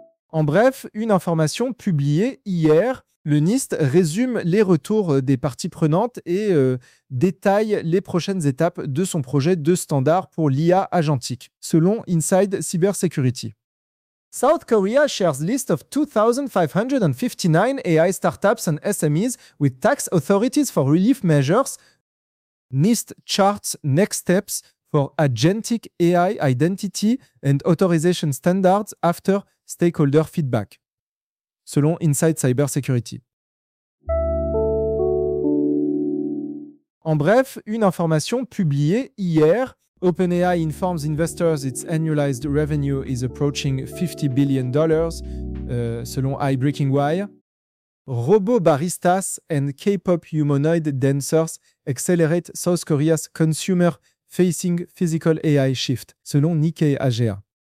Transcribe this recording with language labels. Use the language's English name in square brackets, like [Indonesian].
[French] En bref, une information publiée hier, le NIST résume les retours des parties prenantes et détaille les prochaines étapes de son projet de standard pour l'IA agentique, selon Inside Cybersecurity. [English] South Korea shares list of 2,559 AI startups and SMEs with tax authorities for relief measures. NIST charts next steps for agentic AI identity and authorization standards after stakeholder feedback, [French] selon [English] Inside Cybersecurity. [French] En bref, une information publiée hier. [English] OpenAI informs investors its annualized revenue is approaching $50 billion, [French] selon [English] iBreaking Wire. Robo baristas and K-pop humanoid dancers accelerate South Korea's consumer-facing physical AI shift, [French] selon [English] Nikkei Asia.